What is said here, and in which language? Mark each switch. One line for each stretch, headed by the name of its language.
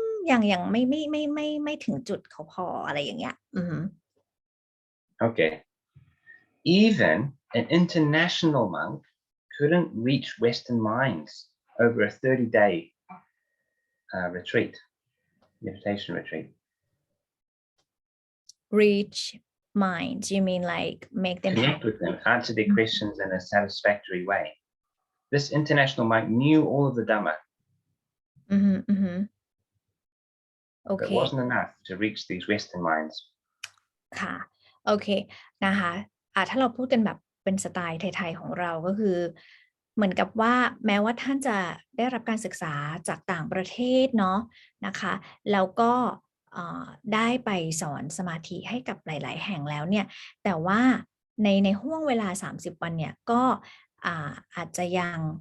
Thai: ยังไม่ถึงจุดเขาพออะไรอย่างเงี้ย
English: Okay. Even an international monk couldn't reach Western minds over a 30-day retreat, meditation retreat. reach minds you mean like make them Connect with them, answer their questions in a satisfactory way. This international monk knew all of the Dhamma. But it wasn't enough to reach these Western minds.
Thai: ค่ะโอเคนะคะถ้าเราพูดกันแบบเป็นสไตล์ไทยๆของเราก็คือเหมือนกับว่าแม้ว่าท่านจะได้รับการศึกษาจากต่างประเทศเนาะนะคะแล้วก็ได้ไปสอนสมาธิให้กับหลายๆแห่งแล้วเนี่ยแต่ว่าในห่วงเวลา30วันเนี่ยก็อาจจะยัง